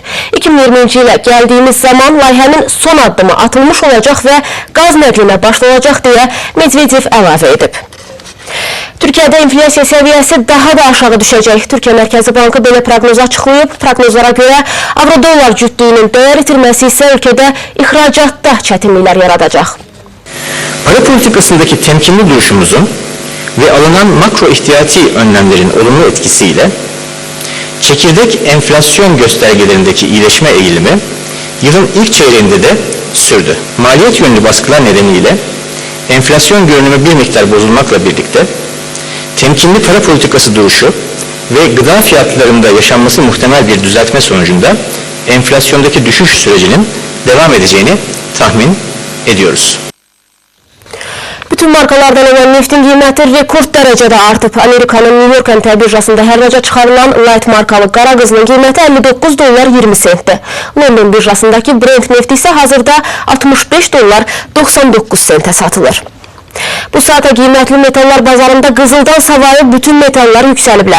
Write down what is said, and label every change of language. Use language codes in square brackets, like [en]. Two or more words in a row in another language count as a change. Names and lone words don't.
[az] 2020-ci ilə gəldiyimiz zaman layihənin son addımı atılmış olacaq və qaz nəqlinə başlanacaq deyə Medvedev əlavə edib. Türkiyədə inflyasiya səviyyəsi daha da aşağı düşəcək. Türkiyə Mərkəzi Bankı belə proqnoz açıqlayıb. Proqnozlara görə avro-dollar cütlüyünün dəyər itirməsi isə ölkədə ixracatda çətinliklər yaradacaq. [tr] Para politikasındaki temkinli duruşumuzun ve alınan makro ihtiyati önlemlerin olumlu etkisiyle çekirdek enflasyon göstergelerindeki iyileşme eğilimi yılın ilk çeyreğinde de sürdü. Maliyet yönlü baskılar nedeniyle enflasyon görünümü bir miktar bozulmakla birlikte temkinli para politikası duruşu ve gıda fiyatlarında yaşanması muhtemel bir düzeltme sonucunda enflasyondaki düşüş sürecinin devam edeceğini tahmin ediyoruz. [az] Bütün markalardan olan neftin qiyməti rekord dərəcədə artıb. Amerikanın New York əmtəə birjasında hər gecə çıxarılan light markalı qara qızılın qiyməti 59 dollar 20 sentdir. London birjasındakı Brent nefti isə hazırda 65 dollar 99 sentə satılır. Bu saata qiymətli metallar bazarında qızıldan savayı bütün metallar yüksəliblər.